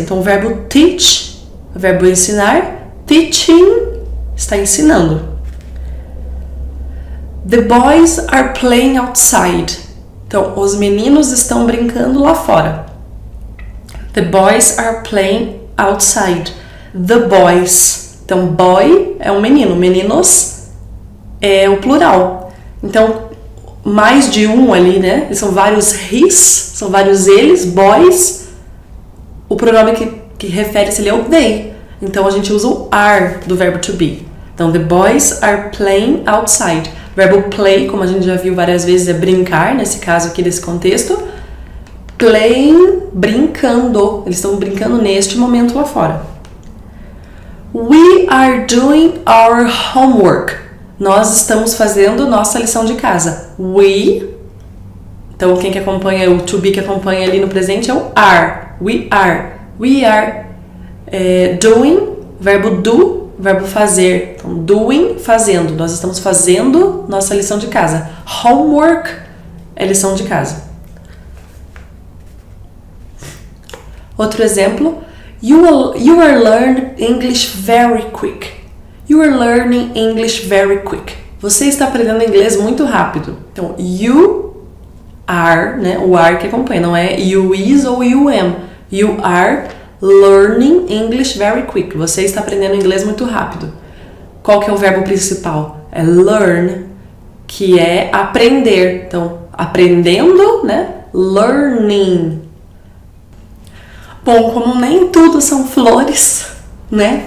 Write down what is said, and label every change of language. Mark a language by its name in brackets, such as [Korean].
[Portuguese] Então o verbo teach, o verbo ensinar, teaching, está ensinando. [English] The boys are playing outside. [Portuguese] Então os meninos estão brincando lá fora. [English] The boys are playing outside. The boys. [Portuguese] Então boy é um menino, meninos é o plural. Então, mais de um ali, né? São vários his, são vários eles, boys. O pronome que refere-se ali é o they. Então, a gente usa o are do verbo to be. [English] Então, the boys are playing outside. [Portuguese] O verbo play, como a gente já viu várias vezes, é brincar, nesse caso aqui desse contexto. Playing, brincando. Eles estão brincando neste momento lá fora. [English] We are doing our homework. [Portuguese] Nós estamos fazendo nossa lição de casa. We, então quem que acompanha, o to be que acompanha ali no presente é o are. [English] We are. We are doing, [Portuguese] verbo do, verbo fazer. Então, doing, fazendo. Nós estamos fazendo nossa lição de casa. Homework é lição de casa. Outro exemplo. [English] You are learning English very quick. You are learning English very quick. [Portuguese] Você está aprendendo inglês muito rápido. Então, [English] you are, [Portuguese] né? O are que acompanha, não é you is ou you am. [English] You are learning English very quick. [Portuguese] Você está aprendendo inglês muito rápido. Qual que é o verbo principal? É learn, que é aprender. Então, aprendendo, né? Learning. Bom, como nem tudo são flores, né?